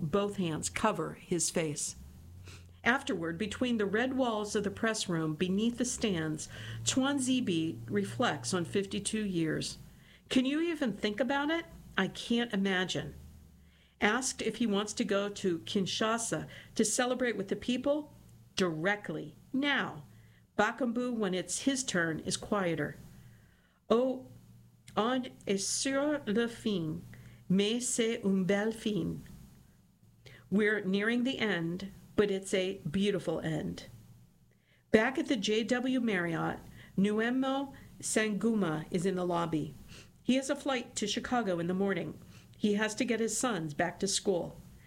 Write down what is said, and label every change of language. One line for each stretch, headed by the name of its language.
English: Both hands cover his face. Afterward, between the red walls of the press room beneath the stands, Twan Zibi reflects on 52 years. Can you even think about it? I can't imagine. Asked if he wants to go to Kinshasa to celebrate with the people, directly, now. Bakambu, when it's his turn, is quieter.
French: Oh, on est sur le fin, mais c'est une belle fin.
English: We're nearing the end, but it's a beautiful end. Back at the JW Marriott, Nuemo Sanguma is in the lobby. He has a flight to Chicago in the morning. He has to get his sons back to school.